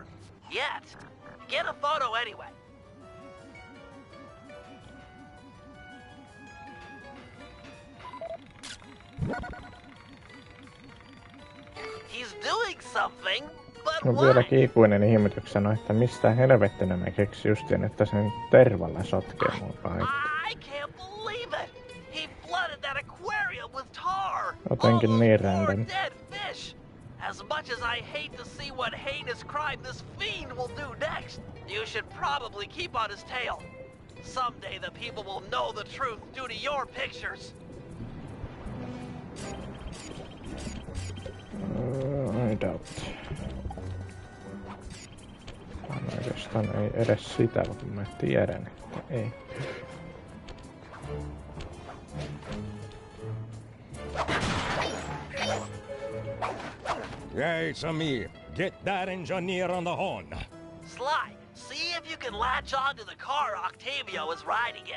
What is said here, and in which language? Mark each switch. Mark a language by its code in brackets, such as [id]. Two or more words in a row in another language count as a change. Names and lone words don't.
[en] Yet. Get a photo anyway. He's doing something, but [fi] on vieläkin ikuinen ihmetykseni, että mistä helvettinä ne keksi justiin, että sen tervalla sotkee mun paikka. [en] I can't believe it! He flooded that aquarium with tar! [fi] Jotenkin niin random. [en] Dead fish! As much as I hate to see what heinous crime this fiend will do next, you should probably keep on his tail. Someday the people will know the truth due to your pictures. I doubt. [fi] Oikeastaan ei edes sitä, mutta mä tiedän, että ei. [en] Yeah, it's me. Get that engineer on the horn. Sly, see if you can latch onto the car Octavio is riding in.